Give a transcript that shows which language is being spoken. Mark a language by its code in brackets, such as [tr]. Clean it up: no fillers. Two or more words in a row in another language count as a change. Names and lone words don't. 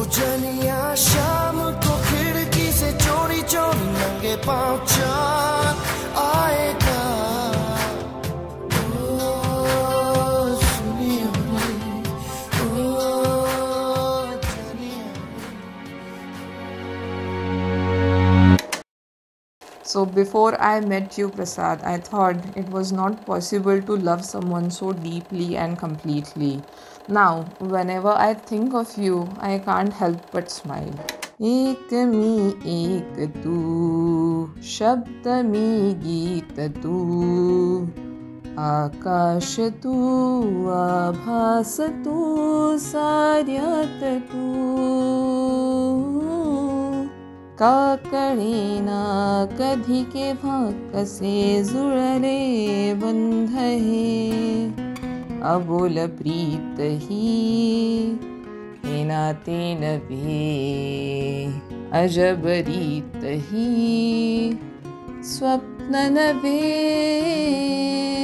[hi] जनिया, शाम को खिड़की से चोरी चोरी नंगे पाँव चाँद आएगा. ओ सुनियो रे ओ जनिया. [en] So before I met you, Prasad, I thought it was not possible to love someone so deeply and completely. Now, whenever I think of you, I can't help but smile. [mr] एक मी एक तू, शब्द मी गीत तू, आकाश तू, आभास तू, साऱ्यात तू. का कळेना कधी केव्हा कसे जुळले बंध हे, अबोल प्रीत ही हे नाते नव्हे, अजब रीत ही स्वप्न नव्हे.